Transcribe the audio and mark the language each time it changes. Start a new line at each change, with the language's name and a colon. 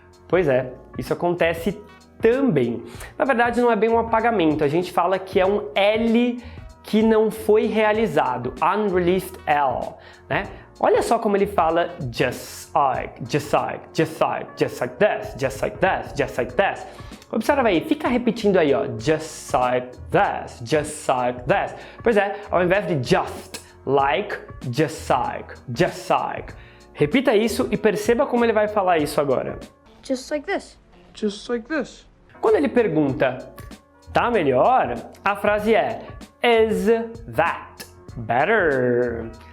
Portuguese: Pois é, isso acontece também. Na verdade, não é bem um apagamento. A gente fala que é um L que não foi realizado.
English: Unreleased L, né?
Portuguese: Olha só como ele fala
English: just like, just like, just like, just like this, just like this, just like this.
Portuguese: Observa aí, fica repetindo aí, ó.
English: Just like this, just like this.
Portuguese: Pois é, ao invés de just, like, just like, just like. Repita isso e perceba como ele vai falar isso agora.
English: Just like this. Just like this.
Portuguese: Quando ele pergunta, tá melhor? A frase é
English: is that better?